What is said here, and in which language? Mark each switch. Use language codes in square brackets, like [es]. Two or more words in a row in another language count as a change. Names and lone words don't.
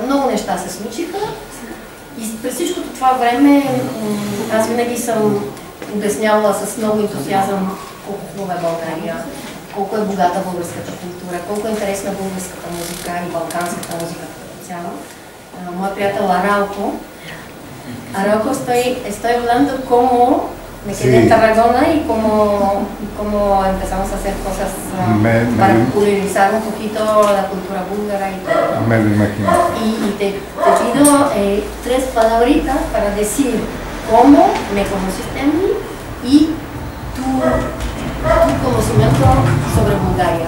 [bg] Много неща се случиха и през всичкото това време аз винаги съм обяснявала с много ентусиазъм колко хубава е България, колко е богата българската култура, колко е интересна българската музика и балканската музика като цяло. Моят приятел [es] Arauco estoy hablando como me quedé en Tarragona y cómo empezamos a hacer cosas para popularizar un poquito la cultura búlgara y todo. Me lo imagino. Y te pido 3 palabritas para decir cómo me conociste a mí y tu conocimiento sobre Bulgaria.